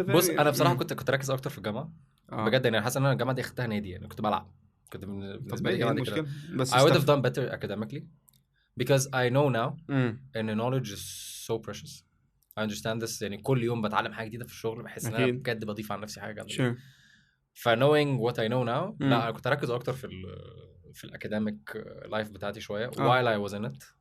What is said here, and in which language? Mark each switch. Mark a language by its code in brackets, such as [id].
[ar] بص انا بصراحة كنت ركز اكتر في الجامعة. بجد يعني حاسس ان انا الجامعة دي اخدتها نادي يعني كنت بلعب. كنت بالنسبة لي الجامعة دي كده. [en] I would have done better academically because I know now and knowledge is so precious. I understand this [ar] يعني كل يوم بتعلم حاجة جديدة في الشغل بحس ان انا بجد بضيف على نفسي حاجة جديدة. [en] knowing what I know now [ar] لا انا كنت اركز اكتر في الاكاديميك لايف بتاعتي شويه [en] while I was in it.